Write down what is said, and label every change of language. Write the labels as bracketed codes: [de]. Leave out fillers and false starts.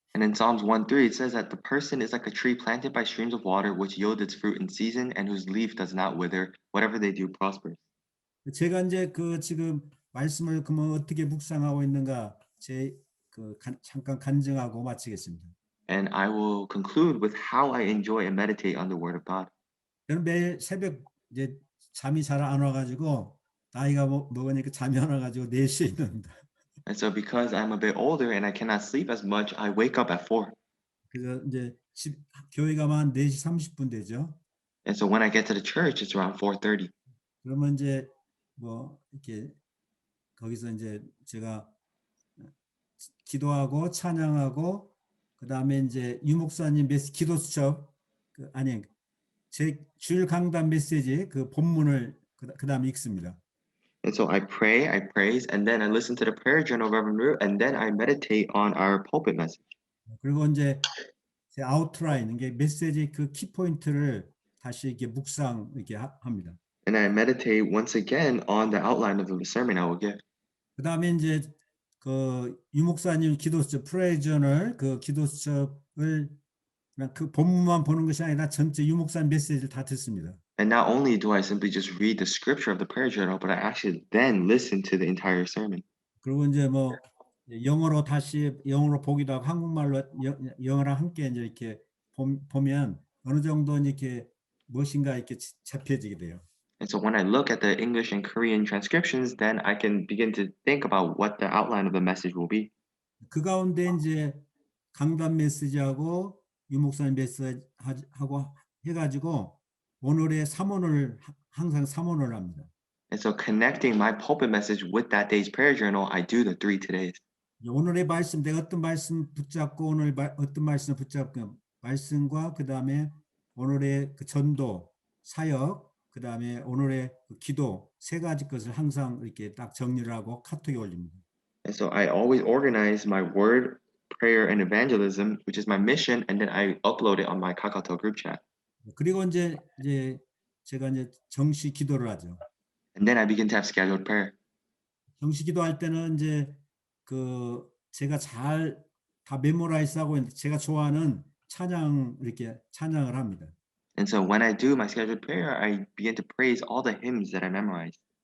[en] And in Psalms 1:3 it says that the person is like a tree planted by streams of water which yield its fruit in season and whose leaf does not wither. Whatever they do prospers. [ko] 제가 이제 지금 말씀을 그러면 어떻게 묵상하고 있는가 잠깐 간증하고 마치겠습니다. [en] And I will conclude with how I enjoy and meditate on the word of God. [ko] 저는 매일 새벽 이제 잠이 잘 안 와가지고 나이가 먹으니까 잠이 안 와가지고 4시에 일어납니다. [en] And so because I'm a bit older and I cannot sleep as much, I wake up at 4. [ko] 그래서 이제 교회 가면 4시 30분 되죠. [en] And so when I get to the church, it's around 4:30. [ko] 그러면 이제 이렇게 거기서 이제 제가 기도하고 찬양하고 그다음에 이제 유목사님 기도 수첩 아니 제 주일 강단 메시지 본문을 그다음에 읽습니다. [en] And so I pray, I praise, and then I listen to the prayer journal of Reverend Ru, and then I meditate on our pulpit message. [ko] 그리고 이제 제 아웃라인 이게 메시지 키포인트를 다시 이렇게 묵상 이렇게 합니다. [en] And I meditate once again on the outline of the sermon I will give. [ko] 그다음에 이제 유목사님 기도수첩 프레이저널 기도수첩을 그냥 본문만 보는 것이 아니라 전체 유목사님 메시지를 다 듣습니다. [en] And not only do I simply just read the scripture of the prayer journal, but I actually then listen to the entire sermon. [ko] 그리고 이제 영어로 보기도 하고 한국말로 영어랑 함께 이제 이렇게 보면 어느 정도 이렇게 무엇인가 이렇게 잡혀지게 돼요. [en] And so when I look at the English and Korean transcriptions, then I can begin to think about what the outline of the message will be. [ko] 그 가운데 이제 강단 메시지하고 유목사님 메시지 하고 해가지고 오늘의 3원을 항상 3원을 합니다. [en] And so connecting my pulpit message with that day's prayer journal, I do the 3 todays. [ko] 오늘의 말씀 내가 어떤 말씀 붙잡고 오늘 어떤 말씀을 붙잡고 말씀과 그다음에 오늘의 전도 사역 그다음에 오늘의 기도 3가지 것을 항상 이렇게 딱 정리를 하고 카톡에 올립니다. [en] And so I always organize my word, prayer, and evangelism, which is my mission, and then I upload it on my Kakao group chat. [ko] 그리고 이제 제가 이제 정시 기도를 하죠. [en] And then I begin to have scheduled prayer. [ko] 정시 기도할 때는 이제 제가 잘 다 메모라이즈하고 있는데 제가 좋아하는 찬양 이렇게 찬양을 합니다. [en] And so when I do my scheduled prayer, I begin to praise all the hymns that I memorized.